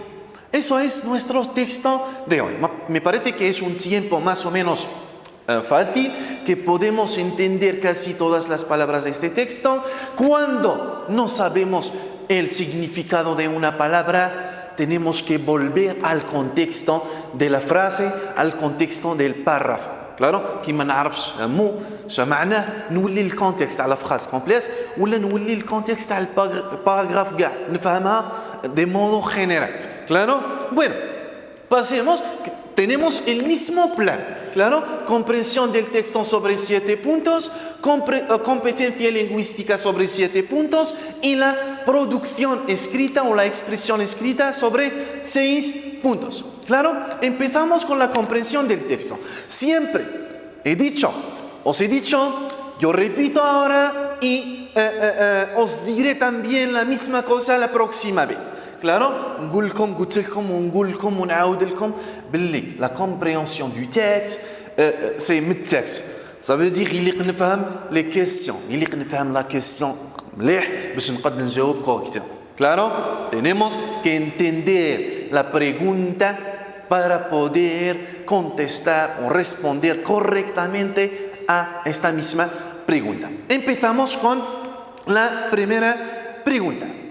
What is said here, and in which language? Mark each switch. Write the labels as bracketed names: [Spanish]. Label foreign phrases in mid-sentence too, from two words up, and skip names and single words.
[Spanish] Eso es nuestro texto de hoy. Me parece que es un tiempo más o menos fácil, que podemos entender casi todas las palabras de este texto. Cuando no sabemos el significado de una palabra, tenemos que volver al contexto de la frase, al contexto del párrafo. Claro, [Arabic] كي ما نعرفش مو معناه نولي الكونتكست على [French] phrase complète [Arabic] ولا نولي الكونتكست على الباراغراف كاع نفهمها [Spanish] de modo general. Claro, bueno, pasemos. Tenemos el mismo plan, claro, comprensión del texto sobre 7 puntos, competencia lingüística sobre 7 puntos y la producción escrita o la expresión escrita sobre 6 puntos. Claro, empezamos con la comprensión del texto. Siempre os he dicho, yo repito ahora y os diré también la misma cosa la próxima vez. [French] Claro, la compréhension du texte, c'est le texte. Ça veut dire qu'il faut comprendre les questions, il faut comprendre la question. [Spanish] Claro, tenemos que entender la pregunta para poder contestar o responder correctamente a esta misma pregunta. Empezamos con la primera pregunta.